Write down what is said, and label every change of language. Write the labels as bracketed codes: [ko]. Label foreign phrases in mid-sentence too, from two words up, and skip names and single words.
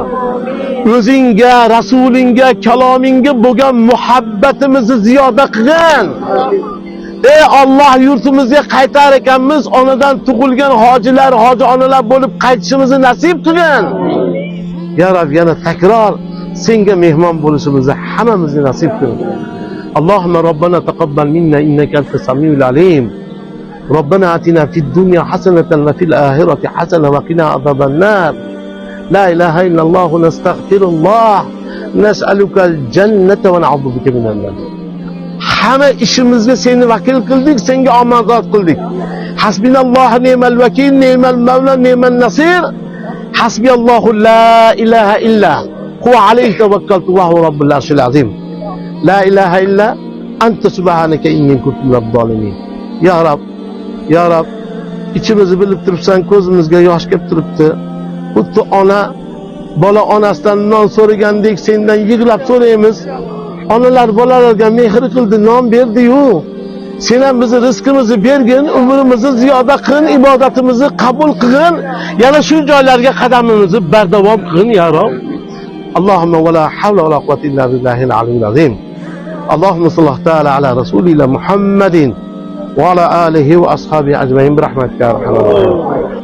[uz] O'zingga, rasulingga, kalomingga bo'lgan muhabbatimizni ziyoda qilgin. Ey Allah, yurtimizga qaytar ekanmiz, onadan tug'ilgan hojilar, hoji onalar bo'lib qaytishimizni nasib qilgin. [ar] يا رب, [uz] yana takror senga mehmon bo'lishimizni hammamizga nasib qil. [ar] اللهم ربنا تقبل منا إنك أنت السميع العليم. ربنا آتنا في الدنيا حسنة وفي الآخرة حسنة وقنا عذاب النار. لا إله إلا الله نستغفر الله نسألك الجنة ونعوذ بك من النار. [uz] Hamma ishimizga seni vakil qildik, senga omonat qildik. [ar] حسبنا الله نعم الوكيل نعم المولى نعم النصير. حسبي الله لا إله إلا هو عليه توكلت وهو رب العرش العظيم. لا إله إلا أنت سبحانك إني كنت من الظالمين. يا رب، يا رب, [uz] içimizni bilib turibsan, ko'zimizga yosh kelib turibdi. Xuddi ona bola onasidan non so'ragandek sendan yig'lab so'raymiz. Onalar bolalarga mehr qildi, non berdi-yu. Sen ham bizni rizqimizni bergin, umrimizni ziyoda qilgin, ibodatimizni qabul qilgin. Yana shu joylarga qadamimizni bardavom qilgin [ar] يا رب. اللهم ولا حول ولا قوة إلا بالله العلي العظيم. اللهم صل تعالى على رسولنا محمد وعلى آله وأصحابه أجمعين برحمتك يا أرحم الراحمين.